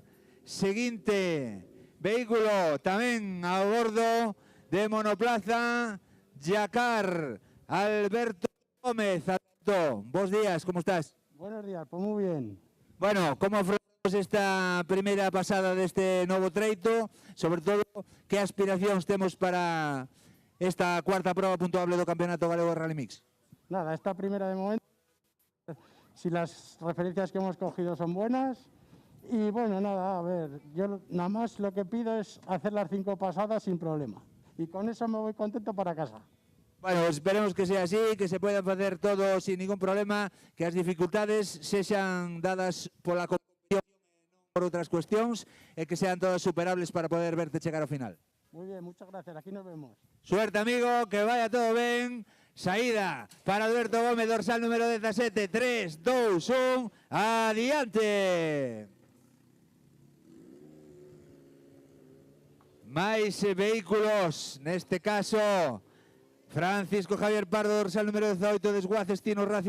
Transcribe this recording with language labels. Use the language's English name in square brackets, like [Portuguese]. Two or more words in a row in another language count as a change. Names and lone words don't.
[Galician] Seguinte vehículo tamén a bordo de monoplaza Yacar, Alberto Gómez. Alberto, bons días, como estás? [Spanish] Buenos días, pues muy bien. [Galician] Bueno, como afrontamos esta primeira pasada deste novo treito? Sobre todo, que aspiracións temos para esta cuarta proba puntuable do Campeonato Galego de Rally Mix? [Spanish] Nada, esta primera de momento, si las referencias que hemos cogido son buenas, y bueno, nada, a ver, yo nada más lo que pido es hacer las 5 pasadas sin problema, y con eso me voy contento para casa. Bueno, esperemos que sea así, que se puedan [Galician] facer todo [Spanish] sin ningún problema, [Galician] que as dificultades sexan dadas pola competición e non por outras cuestións, e [Spanish] que sean todas superables [Galician] para poder verte chegar ao final. [Spanish] Muy bien, muchas gracias, aquí nos vemos. Suerte, amigo, que vaya todo ben. [Galician] Saída para Alberto Gómez, dorsal número 17, 3, 2, 1, adiante. Máis vehículos, neste caso Francisco Javier Pardo, dorsal número 18, Desguaces Tino Racing.